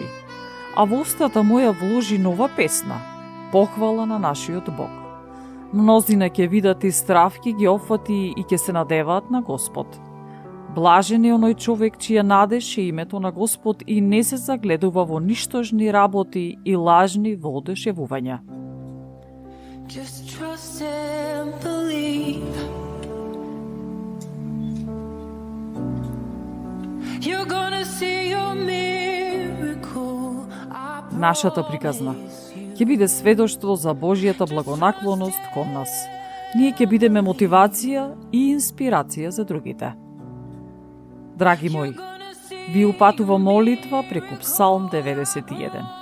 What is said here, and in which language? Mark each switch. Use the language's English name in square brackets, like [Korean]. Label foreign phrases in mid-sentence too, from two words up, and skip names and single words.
[Macedonian] А во устата моја вложи нова песна, похвала на нашиот Бог. Мнозина ќе видат и страв ќе ги опфати и ќе се надеваат на Господ. Блажен е оној човек чија надеж е името на Господ и не се загледува во ништожни работи и лажни воодушевувања. [English] Just trust and believe. You're gonna see your miracle. [Macedonian] Нашата приказна ќе биде сведоштво за Божјата благонаклоност кон нас. Ние ќе бидеме мотивација и инспирација за другите. Драги мои, ви упатува молитва преку Псалм 91.